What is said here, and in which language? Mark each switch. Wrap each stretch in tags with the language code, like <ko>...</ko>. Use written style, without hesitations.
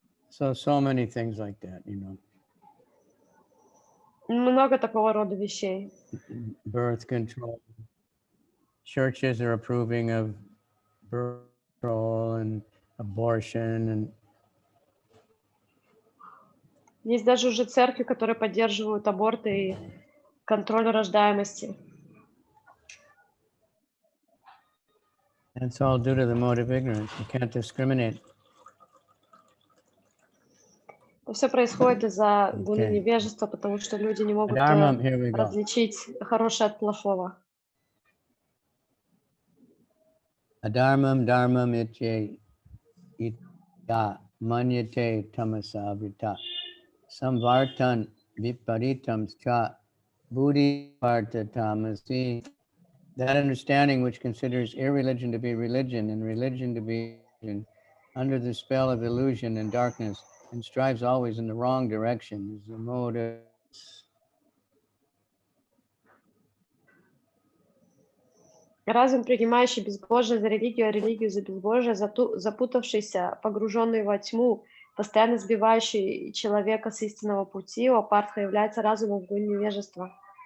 <en>So many things like that,</en> <ru>Много такого рода вещей.</ru> <en>Birth control. Churches are approving of birth control and abortion. And</en> <ru>есть даже уже церкви, которые поддерживают аборты и контроль рождаемости.</ru> <en>It's all due to the mode of ignorance. You can't discriminate.</en> <ru>Все происходит из-за гуны невежества, потому что люди не могут различить хорошее от плохого.</ru> <sa>Adharmam dharmam itye ita manyate tamasa vrita samvartan viparitam cha buddhi parta tamasi.</sa> <en>That understanding which considers irreligion to be religion and religion to be religion under the spell of illusion and darkness and strives always in the wrong direction is the mode of...</en> <ru>Разум, принимающий безбожие за религию, а религию за безбожие, запутавшийся, погруженный во тьму, постоянно сбивающий человека с истинного пути, апартха является разумом в гуне невежества.</ru>